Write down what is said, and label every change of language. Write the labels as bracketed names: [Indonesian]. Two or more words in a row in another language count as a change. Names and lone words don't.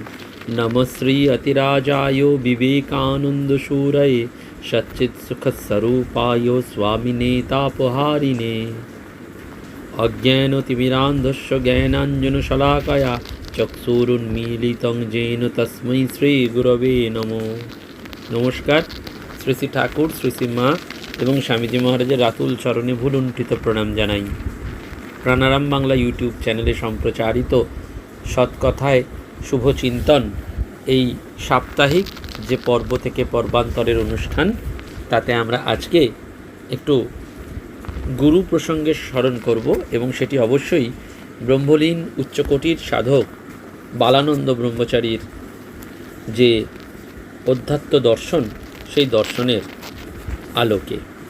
[Sanskrit] नमः श्री अतिराजाय विवेकानन्दशूरये सच्चित्सुखस्वरूपाय स्वामिने तापहारिणे। अज्ञानतिमिरान्धस्य ज्ञानाञ्जनशलाकया चक्षुरुन्मीलितं येन तस्मै श्रीगुरवे नमो। नमस्कार। [Bangla] শ্রী শ্রী ঠাকুর, শ্রী শ্রী মা এবং স্বামীজি মহারাজের রাতুল চরণে ভুলুণ্ঠিত প্রণাম জানাই। প্রাণারাম বাংলা ইউটিউব চ্যানেলে সম্প্রচারিত সৎকথায় শুভ চিন্তন এই সাপ্তাহিক যে পর্ব থেকে পর্বান্তরের অনুষ্ঠান, তাতে আমরা আজকে একটু গুরু প্রসঙ্গে স্মরণ করব এবং সেটি অবশ্যই ব্রহ্মলীন উচ্চকোটির সাধক বালানন্দ ব্রহ্মচারীর যে অধ্যাত্ম দর্শন, সেই দর্শনের আলোকে।